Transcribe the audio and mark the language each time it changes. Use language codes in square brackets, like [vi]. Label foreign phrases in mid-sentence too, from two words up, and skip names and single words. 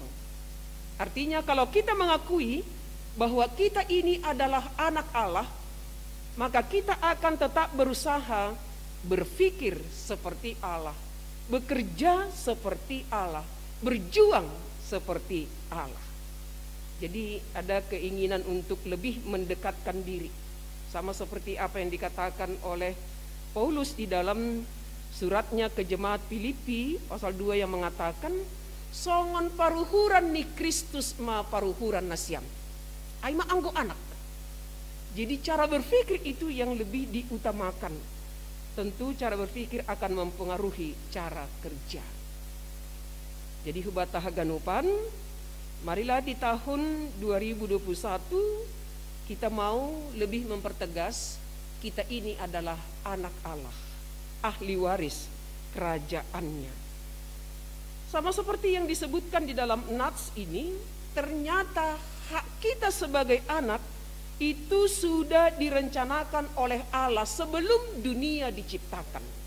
[id] Artinya kalau kita mengakui bahwa kita ini adalah anak Allah, maka kita akan tetap berusaha berpikir seperti Allah, bekerja seperti Allah, berjuang seperti Allah. Jadi ada keinginan untuk lebih mendekatkan diri. Sama seperti apa yang dikatakan oleh Paulus di dalam suratnya ke jemaat Filipi pasal 2 yang mengatakan, [bts] songon paruhuran ni Kristus ma paruhuran nasiam. Ai ma anggo anak. [id] Jadi cara berpikir itu yang lebih diutamakan. Tentu cara berpikir akan mempengaruhi cara kerja. [bts] Jadi hubata haganupan, [id] marilah di tahun 2021 kita mau lebih mempertegas kita ini adalah anak Allah, ahli waris kerajaannya. Sama seperti yang disebutkan di dalam nats ini, ternyata hak kita sebagai anak itu sudah direncanakan oleh Allah sebelum dunia diciptakan.